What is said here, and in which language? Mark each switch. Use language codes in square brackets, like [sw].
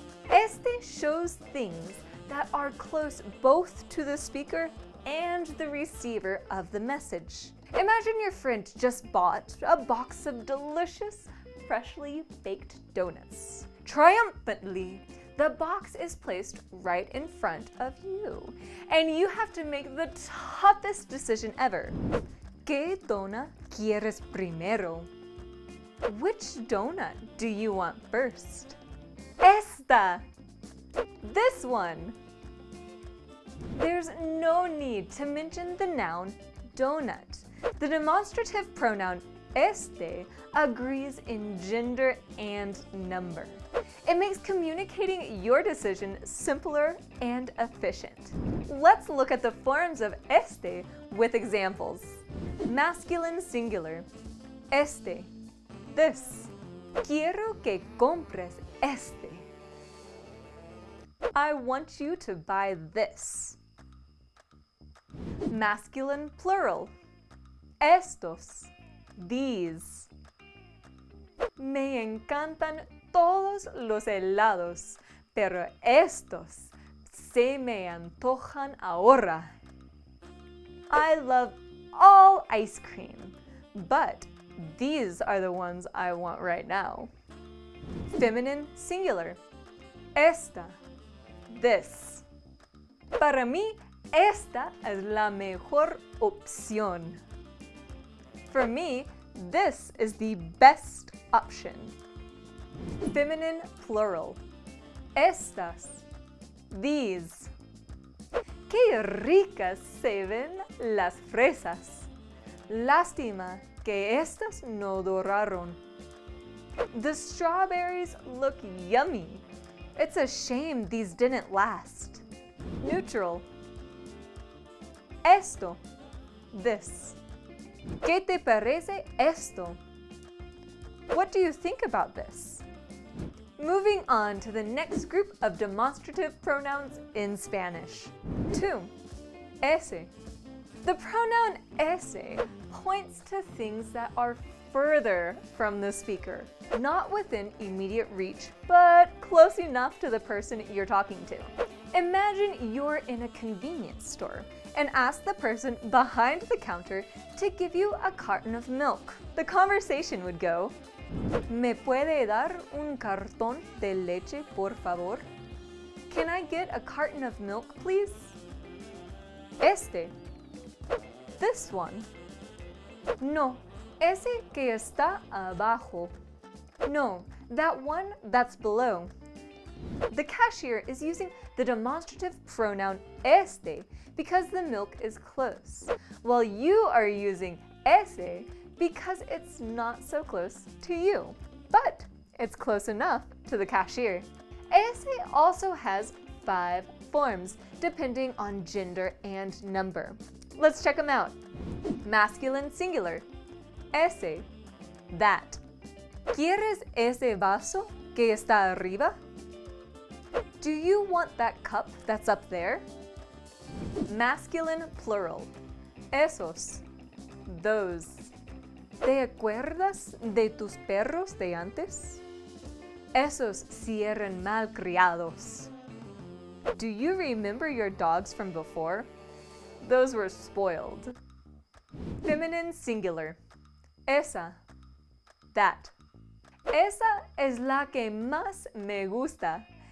[en] Este shows things that are close both to the speaker and the receiver of the message. Imagine your friend just bought a box of delicious, freshly baked donuts. Triumphantly, the box is placed right in front of you, and you have to make the toughest decision ever. [es] ¿Qué donut quieres primero? [en] Which donut do you want first? Esta! This one! There's no need to mention the noun donut. The demonstrative pronoun este agrees in gender and number. It makes communicating your decision simpler and efficient. Let's look at the forms of este with examples. Masculine singular. Este. This. [es] Quiero que compres este. [en] I want you to buy this. Masculine plural. Estos. These. [es] Me encantan todos los helados, pero estos se me antojan ahora. [en] I love all ice cream, but these are the ones I want right now. Feminine singular. Esta. This. [es] Para mí, esta es la mejor opción. [en] For me, this is the best option. Feminine plural. Estas. These. [es] Qué ricas se ven las fresas. Lástima que estas no duraron. [en] The strawberries look yummy. It's a shame these didn't last. Neutral. Esto. This. [es] ¿Qué te parece esto? [en] What do you think about this? Moving on to the next group of demonstrative pronouns in Spanish. 2. Ese. The pronoun ese points to things that are further from the speaker, not within immediate reach, but close enough to the person you're talking to. Imagine you're in a convenience store and ask the person behind the counter to give you a carton of milk. The conversation would go, [es] ¿Me puede dar un cartón de leche, por favor? [en] Can I get a carton of milk, please? [es] Este. [en] This one. [es] No, ese que está abajo. [en] No, that one that's below. The cashier is using the demonstrative pronoun este because the milk is close, while you are using ese because it's not so close to you, but it's close enough to the cashier. Ese also has 5 forms depending on gender and number. Let's check them out. Masculine singular. Ese. That. [es] ¿Quieres ese vaso que está arriba? [en] Do you want that cup that's up there? Masculine plural. Esos. Those. [es] ¿Te acuerdas de tus perros de antes? Esos sí eran malcriados. [en] Do you remember your dogs from before? Those were spoiled. Feminine singular. Esa, that. [es] Esa es la que más me gusta.